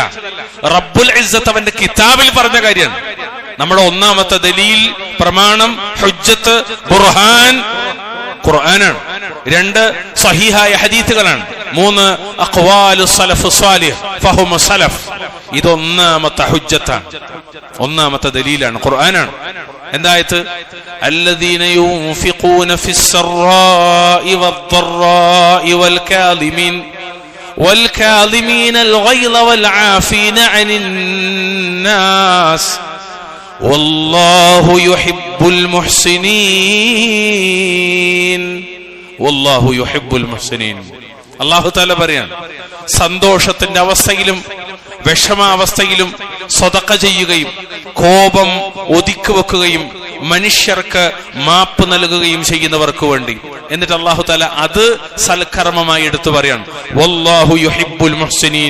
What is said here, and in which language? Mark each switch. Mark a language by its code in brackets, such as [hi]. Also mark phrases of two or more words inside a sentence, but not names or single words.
[ml] റബ്ബുൽ ഇസ്സത്ത് അവന്റെ കിതാബിൽ പറഞ്ഞ കാര്യമാണ്. നമ്മുടെ ഒന്നാമത്തെ ദലീൽ, പ്രമാണം, ഹുജ്ജത്ത്, ബുർഹാൻ ഖുർആനാണ്. 2 സഹീഹായ ഹദീസുകളാണ്. 3 [ar] أقوال السلف الصالح فهم السلف. [ml] ഇത് ഒന്നാമത്തെ ഹുജ്ജത്താണ്, ഒന്നാമത്തെ ദലീലാണ്, ഖുർആനാണ്. എന്തായത്? [ar] الذين ينفقون في السراء والضراء والكاظمين الغيظ والعافين عن الناس والله يحب المحسنين والله يحب المحسنين. [ml] അല്ലാഹു തആല പറയാണ്, സന്തോഷത്തിന്റെ അവസ്ഥയിലും വിഷമാവസ്ഥയിലും സദഖ ചെയ്യുകയും കോപം ഒതുക്കി വെക്കുകയും മനുഷ്യർക്ക് മാപ്പ് നൽകുകയും ചെയ്യുന്നവർക്ക് വേണ്ടി. എന്നിട്ട് അല്ലാഹു തആല അത് സൽക്കർമ്മമായി എടുത്തു പറയാണ്, [ar] والله يحب المحسنين.